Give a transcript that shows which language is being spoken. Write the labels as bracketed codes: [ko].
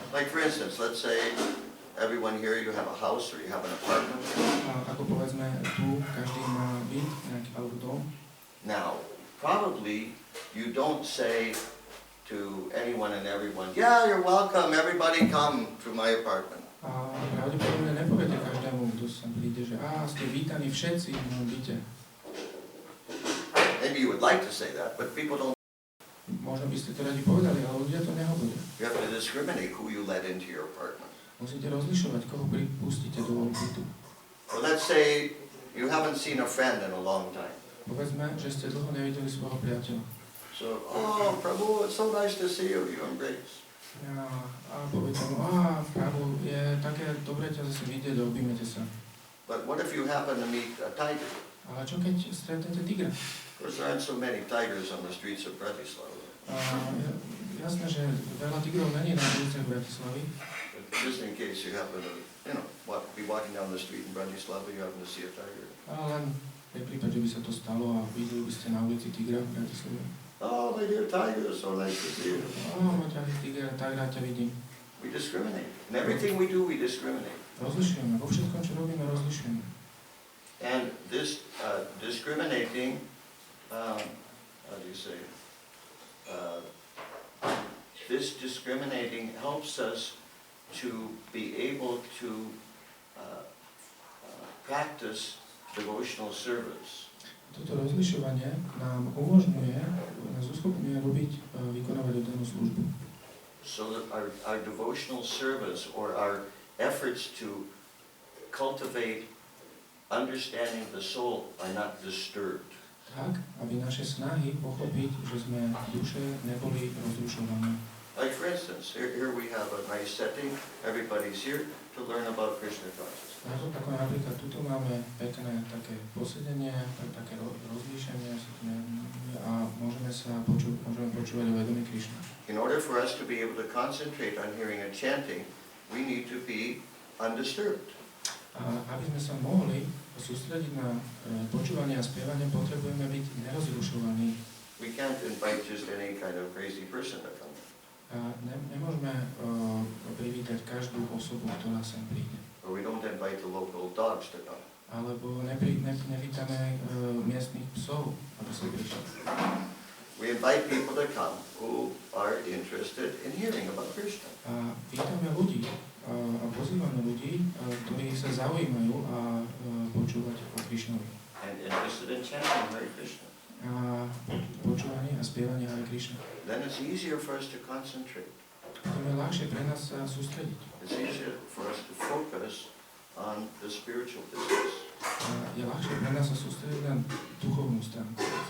[en] Like for instance, let's say everyone here, you have a house or you have an apartment. [sk] Ako povedzme, tu každý má byt, nejaký alebo dom. [en] Now, probably you don't say to anyone and everyone, yeah, you're welcome, everybody come to my apartment. [sk] A pravdepodobne nepoviete každému, kto sem príde, že ste vítaní všetci v mojom byte. [en] Maybe you would like to say that, but people don't. [sk] Možno by ste to radi povedali, ale ľudia to nehovoria. [en] You have to discriminate who you let into your apartment. [sk] Musíte rozlišovať, koho pripustíte do bytu. [en] Well, let's say you haven't seen a friend in a long time. [sk] Povedzme, že ste dlho nevideli svojho priateľa. [en] So, oh, Prabhu, it's so nice to see you, you embrace. [sk] A poviete mu, Prabhu, je také dobre ťa zase vidieť, objímete sa. [en] But what if you happen to meet a tiger? [sk] Ale čo keď stretnete tigra? [en] Of course, there aren't so many tigers on the streets of Bratislava. [sk] Jasné, že veľa tigrov není na uliciach Bratislavy. [en] But just in case you happen to, be walking down the street in Bratislava, you happen to see a tiger. [sk] Ale len v prípade, že by sa to stalo a videli by ste na ulici tigra v Bratislave. [en] Oh, my dear tiger, so nice to see you. [sk] Môj ťahý tigra, tak rád ťa vidím. [en] We discriminate. In everything we do, we discriminate. [sk] Rozlišujeme, vo všetkom, čo robíme, rozlišujeme. [en] And this discriminating, how do you say, this discriminating helps us to be able to practice devotional service. [sk] Toto rozlišovanie nám umožňuje, nás uschopňuje vykonávať oddanú službu. [en] So that our devotional service or our efforts to cultivate understanding the soul are not disturbed. [sk] Tak, aby naše snahy pochopiť, že sme duše neboli rozrušované. [en] Like for instance, here we have a nice setting, everybody's here to learn about Krishna consciousness. [sk] Ako napríklad, tuto máme pekné také posedenie, také rozlíšenie a môžeme počúvať o vedomí Krišna. [en] In order for us to be able to concentrate on hearing and chanting, we need to be undisturbed. [sk] A aby sme sa mohli sústrediť na počúvanie a spievanie, potrebujeme byť nerozrušovaní. [en] We can't invite just any kind of crazy person to come. [sk] A nemôžeme privítať každú osobu, ktorá sem príde. [en] Or we don't invite the local dogs to come. [sk] Alebo nevítame miestnych psov, aby sa prišli. [en] We invite people to come who are interested in hearing about Krishna. [sk] A vítame ľudí a pozývame ľudí, ktorí sa zaujímajú a počúvať o Krišnovi. [en] And interested in chanting Hare Krishna. [sk] A počúvanie a spievanie Hare Krišna. [en] Then it's easier for us to concentrate. [sk] Tým je ľahšie pre nás sa sústrediť. [en] It's easier for us to focus on the spiritual business. [sk] Je ľahšie pre nás sa sústrediť na duchovnú stránku.